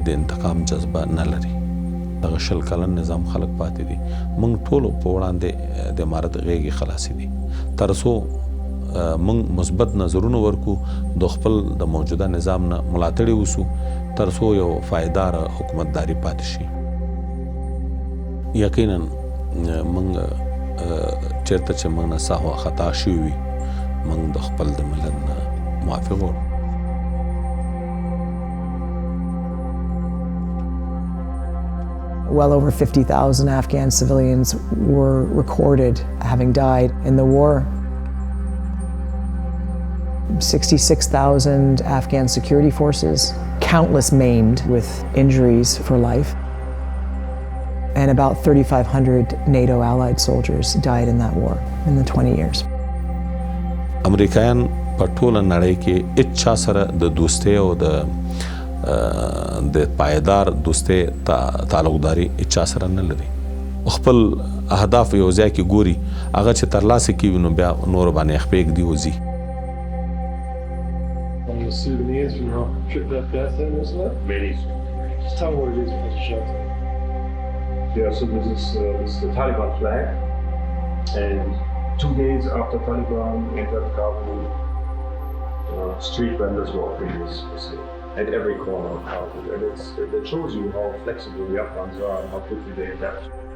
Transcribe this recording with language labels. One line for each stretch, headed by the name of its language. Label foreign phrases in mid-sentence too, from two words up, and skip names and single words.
Pashto: د انتقام جذبه نه لري دغه شل کلن نظام خلق پاتې دي موږ ټول په وړاندې د امارت غېږې خلاصي دي تر څو موږ مثبت نظرونه ورکو د خپل د موجوده نظام نه ملاتړي وسو تر څو یو فایدار حکومتداري پاتې شي یقینا موږ چیرته چې موږ نه سهو خطا شوي وي موږ د خپل د ملت نه معافي غواړو
English: Well over 50,000 Afghan civilians were recorded having died in the war. 66,000 Afghan security forces, countless maimed with injuries for life. And about 3,500 NATO allied soldiers died in that war in the 20 years.
Pashto: امریکایان په ټوله نړۍ کې اچا سره د دوستۍ او د پایدار دوستۍ تعلقداري اچا سره نه لري خپل اهداف یو ځای کې ګوري هغه چې ترلاسه کوي نو بیا نور باندې خپېږ دی وځي
English: The souvenirs from your trip to Afghanistan, wasn't it? Many souvenirs. Just tell me what it is for the show. Yeah, so this is the Taliban flag, and 2 days after Taliban entered Kabul, street vendors were offering this for sale at every corner of Kabul, and it shows you how flexible the Afghans are and how quickly they adapt.